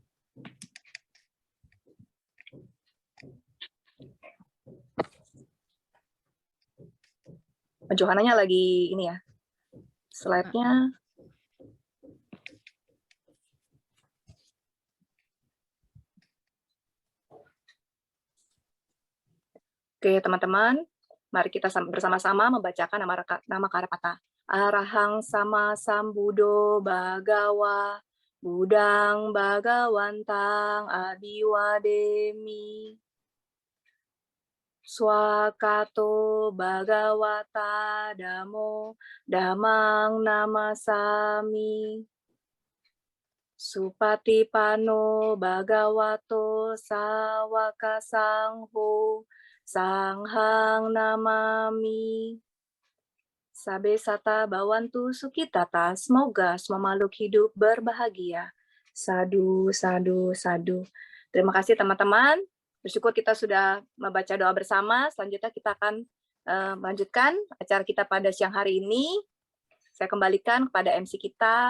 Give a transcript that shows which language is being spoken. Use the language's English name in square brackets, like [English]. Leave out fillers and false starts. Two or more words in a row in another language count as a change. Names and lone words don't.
[Indonesian] Johananya lagi ini ya. Slide-nya. Oke, teman-teman. Mari kita bersama-sama membacakan nama Karapata. [Pali] Arahang sama sambudo bagawa budang bagawantang abiwademi. Swakato Bhagavata Damo Damang Namasami Supatipano Bhagavato Sawaka Sangho Sanghang Namami. Sabe sata bawantu sukitata, [Indonesian] semoga semua makhluk hidup berbahagia. [Pali] Sadu, sadu, sadu. [Indonesian] Terima kasih teman-teman. Bersyukur kita sudah membaca doa bersama. Selanjutnya kita akan melanjutkan acara kita pada siang hari ini. Saya kembalikan kepada MC kita.